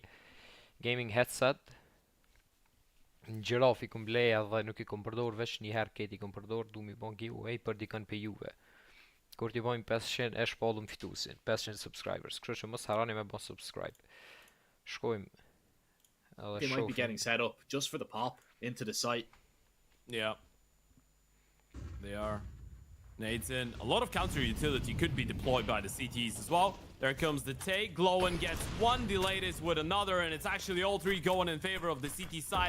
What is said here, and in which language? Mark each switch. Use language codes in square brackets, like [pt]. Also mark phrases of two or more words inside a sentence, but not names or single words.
[en] Gaming headset. [sq] Në gjiraf i këm bleja dhe nuk i këm përdor veç një herë këtë i këm përdor. Du mi bon giveaway për dikën për juve. Kur t'i bojmë 500 e shpallum fitusin. [en] 500 subscribers. [sq] Kështu që mos harroni me bën subscribe. Shkojmë. [en] They might be getting set up just for the pop into the site. Yeah. They are. Nades in. A lot of counter utility could be deployed by the CTs as well. There comes the take. Glowin gets one, Delayed with another, and it's actually all three going in favor of the CT side.